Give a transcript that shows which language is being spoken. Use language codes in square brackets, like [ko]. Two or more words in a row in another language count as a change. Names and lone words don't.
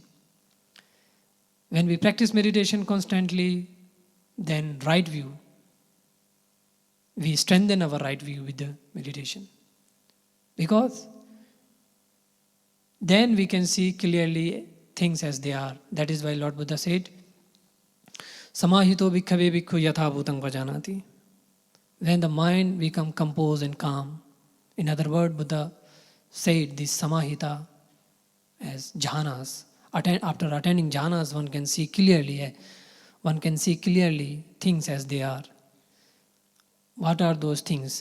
[en] When we practice meditation constantly, then right view, we strengthen our right view with the meditation. Because then we can see clearly things as they are. That is why Lord Buddha said, [pi] Samahito bhikkhave bhikkhu yatha bhutang vajanati. [en] When the mind becomes composed and calm, in other words, Buddha said this samahita as jhanas. After attaining jhanas, one can see clearly things as they are. What are those things?